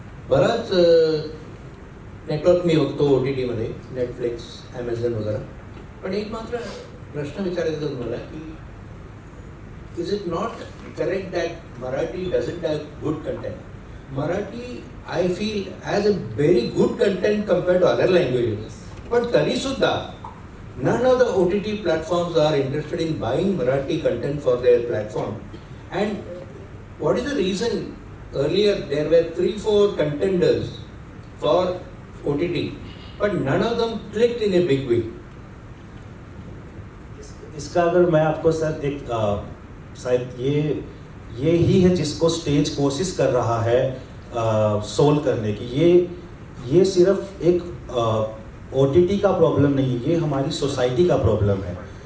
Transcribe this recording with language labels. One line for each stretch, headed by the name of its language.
Marathi: बराच नेटवर्क मी बघतो OTTमध्ये, Netflix, Amazon वगैरे. पण एक मात्र प्रश्न विचारायचा तुम्हाला की
English: Is it not correct that Marathi doesn't have good content? Marathi I feel has a very good content compared to other languages.
Marathi: पण तरीसुद्धा
English: none of the OTT platforms are interested in buying Marathi content for their platform. And what is the reason? Earlier there were 3-4 contenders for OTT, but none of them clicked in a big way.
Hindi: इसका अगर मैं आपको sir एक शायद ये ही है जिसको stage कोशिश कर रहा है सोल्व करने की. ये सिर्फ एक OTT का प्रॉब्लम नहीं है, ये हमारी सोसाइटी का प्रॉब्लम है.